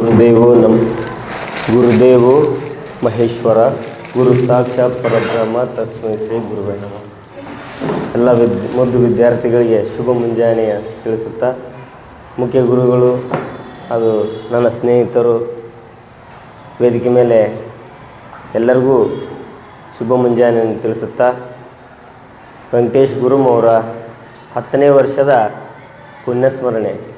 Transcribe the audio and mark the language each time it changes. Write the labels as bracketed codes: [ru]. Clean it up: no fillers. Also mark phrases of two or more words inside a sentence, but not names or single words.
[sa] ಗುರುದೇವೋ ಮಹೇಶ್ವರ ಗುರು ಸಾಕ್ಷಾತ್ ಪರಬ್ರಹ್ಮ ತಸ್ಮೈ ಶ್ರೀ ಗುರುವೇ ನಮಃ. [kn] ಎಲ್ಲ ಮುದ್ದು ವಿದ್ಯಾರ್ಥಿಗಳಿಗೆ ಶುಭ ಮುಂಜಾನೆಯ ತಿಳಿಸುತ್ತಾ, ಮುಖ್ಯ ಗುರುಗಳು ಹಾಗೂ ನನ್ನ ಸ್ನೇಹಿತರು ವೇದಿಕೆ ಮೇಲೆ ಎಲ್ಲರಿಗೂ ಶುಭ ಮುಂಜಾನೆಯನ್ನು ತಿಳಿಸುತ್ತಾ, ವೆಂಕಟೇಶ್ ಗುರುಮವರ 10ನೇ ವರ್ಷದ ಪುಣ್ಯಸ್ಮರಣೆ.